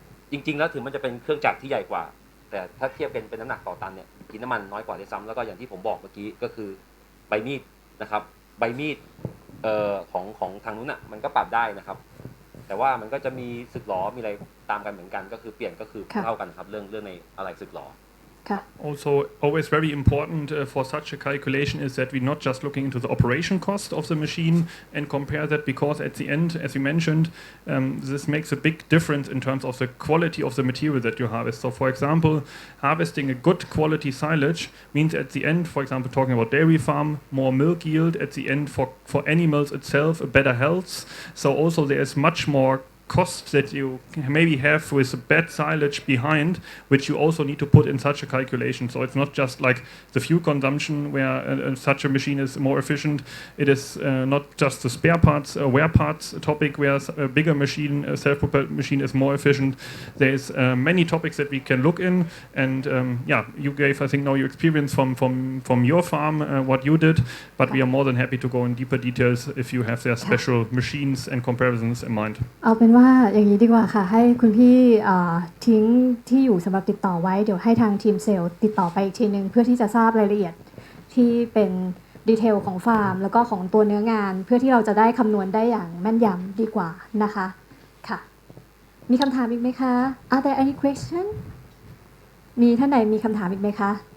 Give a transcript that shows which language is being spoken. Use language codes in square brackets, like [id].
[th] จริงๆแล้วถึงมันจะเป็นเครื่องจักรที่ใหญ่กว่าแต่ถ้าเทียบเป็นน้ำหนักต่อตันเนี่ยกินน้ำมันน้อยกว่าด้วยซ้ำแล้วก็อย่างที่ผมบอกเมื่อกี้ก็คือใบมีดนะครับใบมีดของทางนู้นน่ะมันก็ปรับได้นะครับแต่ว่ามันก็จะมีสึกหรอมีอะไรตามกันเหมือนกันก็คือเปลี่ยนก็คือเท่ากันครับเรื่องในอะไรสึกหรอ [en] Also, always very important for such a calculation is that we're not just looking into the operation cost of the machine and compare that, because at the end, as we mentioned, this makes a big difference in terms of the quality of the material that you harvest. So, for example, harvesting a good quality silage means at the end, for example, talking about dairy farm, more milk yield, at the end for animals itself, a better health. So also there is much more costs that you maybe have with bad silage behind, which you also need to put in such a calculation. So it's not just like the fuel consumption where such a machine is more efficient. It is not just the spare parts, wear parts topic where a bigger machine, a self-propelled machine is more efficient. There's many topics that we can look in, and you gave, I think, now your experience from your farm, what you did, but we are more than happy to go in deeper details if you have their special machines and comparisons in mind. [th] เอาเป็นว่าอย่างนี้ดีกว่าค่ะให้คุณพี่ทิ้งที่อยู่สำหรับติดต่อไว้เดี๋ยวให้ทางทีมเซลล์ติดต่อไปอีกทีนึงเพื่อที่จะทราบรายละเอียดที่เป็นดีเทลของฟาร์มแล้วก็ของตัวเนื้องานเพื่อที่เราจะได้คำนวณได้อย่างแม่นยำดีกว่านะคะค่ะมีคำถามอีกไหมคะ [en] Are there any question [th] มีท่านไหนมีคำถามอีกไหมคะ